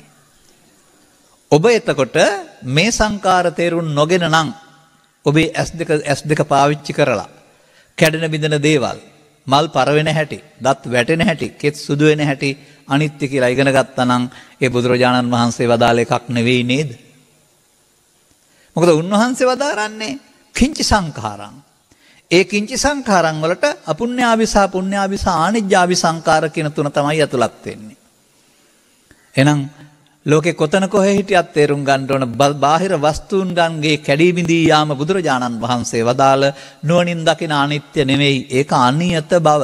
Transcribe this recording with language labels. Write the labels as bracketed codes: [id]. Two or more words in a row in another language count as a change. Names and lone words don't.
[si] ඔබ එතකොට මේ සංඛාර තේරුම් නොගෙන නම් ඔබේ S2 පාවිච්චි කරලා කැඩෙන බිඳෙන දේවල්, මල් පර වෙන හැටි, දත් වැටෙන හැටි, කෙත් සුදු වෙන හැටි අනිත්‍ය කියලා ඉගෙන ගත්තා නම් ඒ බුදුරජාණන් වහන්සේ වදාළ එකක් නෙවෙයි නේද? මොකද උන්වහන්සේ වදාරන්නේ [pi] කිංචි සංඛාරං. [si] ඒ [pi] කිංචි සංඛාරං [si] වලට අපුණ්‍යාභිසා, පුණ්‍යාභිසා, ආනිජ්ජාභිසංකාර කියන තුන තමයි ඇතුළත් වෙන්නේ. එහෙනම් ලෝකේ කොතන කොහේ හිටියත් තේරුම් ගන්න ඕන බාහිර වස්තුන්ගේ කැඩී බිඳී යාම බුදුරජාණන් වහන්සේ වදාළ නුවණින් දකින අනිත්‍ය නෙමෙයි, ඒක අනියත බව.